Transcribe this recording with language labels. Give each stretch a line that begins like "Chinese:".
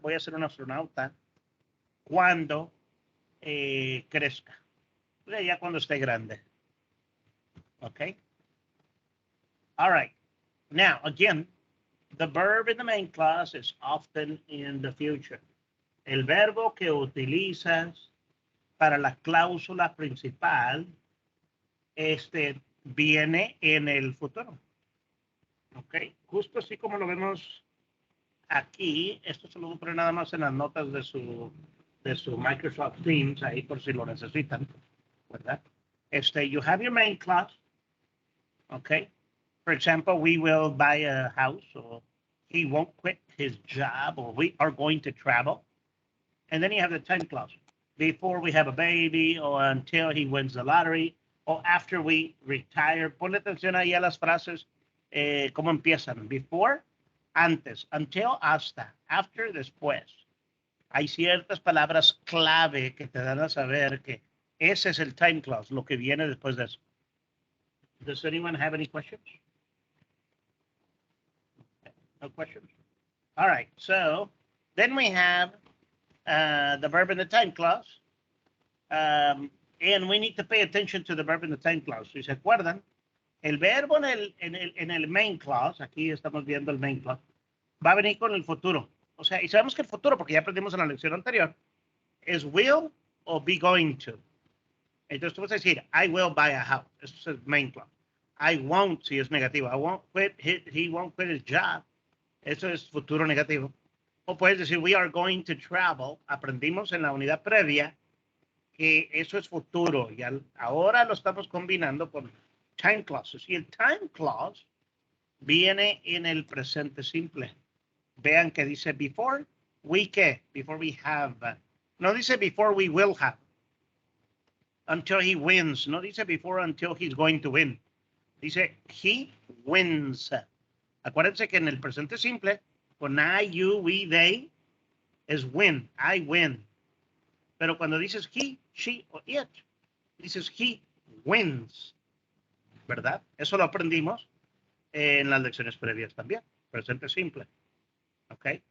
Spanish: Voy a ser un astronauta cuando crezca. O sea, ya cuando esté grande.
English: ¿Ok? All right. Now, again, the verb in the main clause is often in the future.
Spanish: El verbo que utilizas para la cláusula principal viene en el futuro. ¿Ok? Justo así como lo vemos aquí. Esto se lo voy a poner nada más en las notas de su Microsoft Teams, ahí por si lo necesitan, ¿verdad?
English: You have your main clause. ¿Ok? For example, we will buy a house, or he won't quit his job, or we are going to travel. And then you have the time clause. Before we have a baby, or until he wins the lottery, or after we retire.
Spanish: Ponle atención ahí a las frases, cómo empiezan.
English: Before, antes. Until, hasta. After, después.
Spanish: Hay ciertas palabras clave que te dan a saber que ese es el time clause, lo que viene después de eso.
English: Does anyone have any questions? No questions? All right, so then we have the verb in the time clause. And we need to pay attention to the verb in the time clause.
Spanish: Si se acuerdan, el verbo en el main clause, aquí estamos viendo el main clause, va a venir con el futuro. O sea, y sabemos que el futuro, porque ya aprendimos en la lección anterior, es will o be going to. Entonces tú vas a decir, I will buy a house. Eso es el main clause.
English: I won't, si es negativo. I won't quit, he won't quit his job.
Spanish: Eso es futuro negativo. O puedes decir, we are going to travel. Aprendimos en la unidad previa que eso es futuro. Y ahora lo estamos combinando con time clauses. Y el time clause viene en el presente simple. Vean que dice before we ¿qué?
English: Before we have. No dice before we will have. Until he wins. No dice before until he's going to win. Dice he wins.
Spanish: Acuérdense que en el presente simple, con I, you, we, they, es win. I win. Pero cuando dices he, she o it, dices he wins. ¿Verdad? Eso lo aprendimos en las lecciones previas también. Presente simple. ¿Ok?